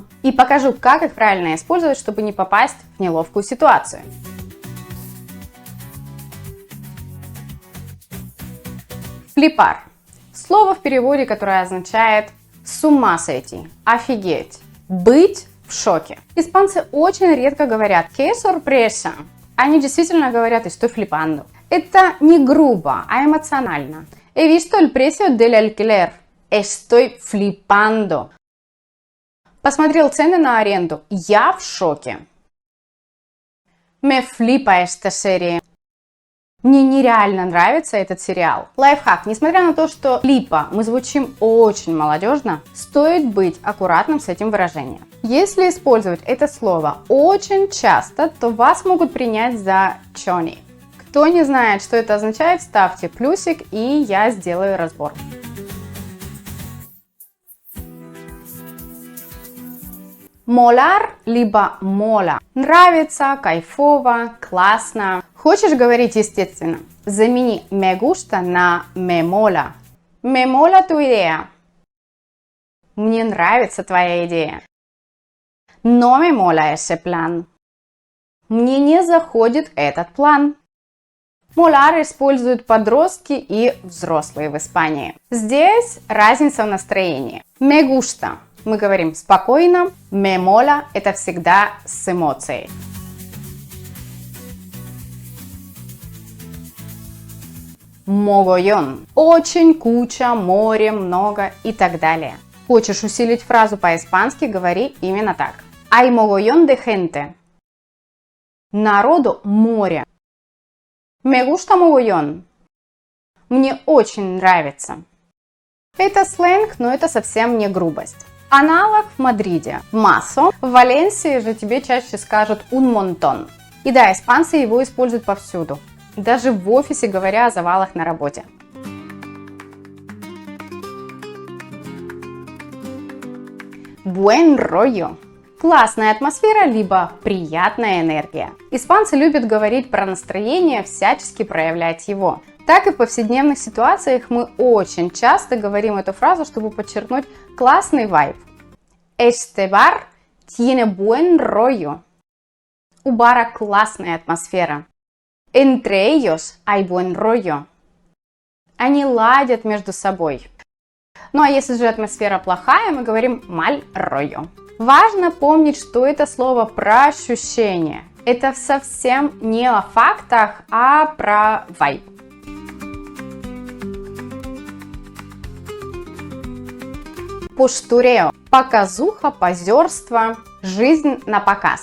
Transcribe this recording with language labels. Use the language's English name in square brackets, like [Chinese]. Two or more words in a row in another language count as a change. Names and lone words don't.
[Russian] И покажу, как их правильно использовать, чтобы не попасть в неловкую ситуацию. Флипар. Слово в переводе, которое означает с ума сойти, офигеть, быть в шоке. Испанцы очень редко говорят [Spanish] «qué sorpresa». [Russian] Они действительно говорят [Spanish] «estoy flipando». [Russian] Это не грубо, а эмоционально. [Spanish] He visto el precio del alquiler. Estoy flipando. [Russian] Посмотрел цены на аренду. Я в шоке. [Spanish] Me flipa esta serie. [Russian] Мне нереально нравится этот сериал. Лайфхак. Несмотря на то, что флипа мы звучим очень молодежно, стоит быть аккуратным с этим выражением. Если использовать это слово очень часто, то вас могут принять за чони. Кто не знает, что это означает, ставьте плюсик, и я сделаю разбор. [Spanish] Molar либо mola. [Russian] Нравится, кайфово, классно. Хочешь говорить естественно? Замени [Spanish] me gusta [Russian] на [Spanish] me mola. Me mola tu idea. [Russian] Мне нравится твоя идея. No me mola ese plan. Мне не заходит этот план. Molar используют подростки и взрослые в Испании. Здесь разница в настроении. [Spanish] Me gusta. [Russian] Мы говорим спокойно, [Spanish] me mola [Russian] – это всегда с эмоцией. Mogollón – очень, куча, море, много и так далее. Хочешь усилить фразу по-испански, говори именно так. [Spanish] Hay mogollón de gente. [Russian] Народу море. [Spanish] Me gusta mogollón. [Russian] Мне очень нравится. Это сленг, но это совсем не грубость. Аналог в Мадриде – mazo. В Валенсии же тебе чаще скажут [Spanish] un montón. [Russian] И да, испанцы его используют повсюду. Даже в офисе, говоря о завалах на работе. [Spanish] Buen rollo. [Russian] Классная атмосфера, либо приятная энергия. Испанцы любят говорить про настроение, всячески проявлять его. Так и в повседневных ситуациях мы очень часто говорим эту фразу, чтобы подчеркнуть классный вайб. [Spanish] Este bar tiene buen rollo. [Russian] У бара классная атмосфера. [Spanish] Entre ellos hay buen rollo. [Russian] Они ладят между собой. Ну а если же атмосфера плохая, мы говорим [Spanish] mal rollo. [Russian] Важно помнить, что это слово про ощущения. Это совсем не о фактах, а про вайб. Postureo – показуха, позерство, жизнь на показ.